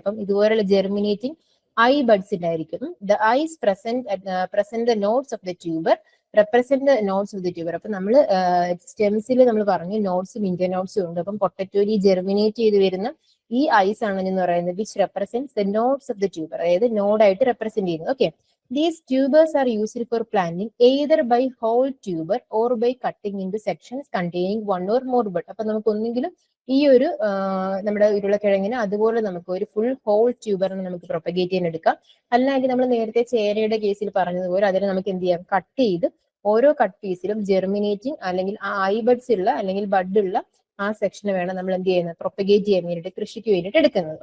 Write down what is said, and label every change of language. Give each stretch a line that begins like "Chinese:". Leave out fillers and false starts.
Malayalam: അപ്പം ഇതുപോലുള്ള germinating I buds ഉണ്ടായിരിക്കും.
English: The eyes present the nodes of the tuber represent the nodes of the tuber.
Malayalam: അപ്പൊ നമ്മൾ സ്റ്റെംസിൽ നമ്മൾ പറഞ്ഞു നോട്ട്സും ഇന്റർനോട്ട്സും ഉണ്ട്. അപ്പം പൊട്ടറ്റോയിൽ ജെർമിനേറ്റ് ചെയ്ത് വരുന്ന ഈ ഐസ് ആണ് എന്ന് പറയുന്നത്
English: which represent the nodes of the tuber,
Malayalam: അതായത് നോഡായിട്ട് റെപ്രസെന്റ് ചെയ്യുന്നത്.
English: Okay, these tubers are used for planting either by whole tuber or by cutting into sections containing one or more bud.
Malayalam: അപ്പൊ നമുക്ക് ഒന്നെങ്കിലും ഈ ഒരു നമ്മുടെ ഉരുളക്കിഴങ്ങിന് അതുപോലെ നമുക്ക് ഒരു ഫുൾ ഹോൾ ട്യൂബറിന് നമുക്ക് പ്രൊപ്പഗേറ്റ് ചെയ്യാൻ എടുക്കാം. അല്ലെങ്കിൽ നമ്മൾ നേരത്തെ ചേരയുടെ കേസിൽ പറഞ്ഞതുപോലെ അതിനെ നമുക്ക് എന്ത് ചെയ്യാം, കട്ട് ചെയ്ത് ഓരോ കട്ട് പീസിലും ജെർമിനേറ്റിംഗ് അല്ലെങ്കിൽ ആ ഐബഡ്സ് ഉള്ള അല്ലെങ്കിൽ ബഡ് ഉള്ള ആ സെക്ഷന് വേണം നമ്മൾ എന്ത് ചെയ്യുന്നത്, പ്രൊപ്പഗേറ്റ് ചെയ്യാൻ വേണ്ടിയിട്ട് കൃഷിക്ക് വേണ്ടിയിട്ട് എടുക്കുന്നത്.